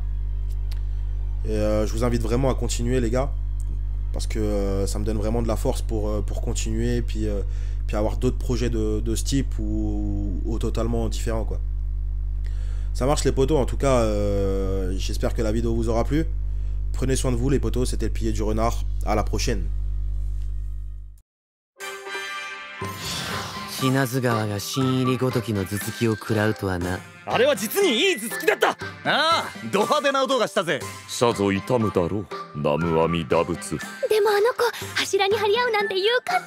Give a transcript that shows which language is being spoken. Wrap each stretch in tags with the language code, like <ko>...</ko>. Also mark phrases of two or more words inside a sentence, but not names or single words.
<fr>Et je vous invite vraiment à continuer les gars, parce que ça me donne vraiment de la force pour continuer, puis avoir d'autres projets de ce type ou totalement différents quoi. Ça marche les potos, en tout cas j'espère que la vidéo vous aura plu. Prenez soin de vous les potos, c'était le pilier du renard, à la prochaine.</fr> <ja>死なず川が新入りごときの頭突きを食らうとはな。あれは実にいい頭突きだった。ああ、ド派手な音がしたぜ。さぞ痛むだろう、南無阿弥陀仏。でもあの子柱に張り合うなんて勇敢なのね。</ja>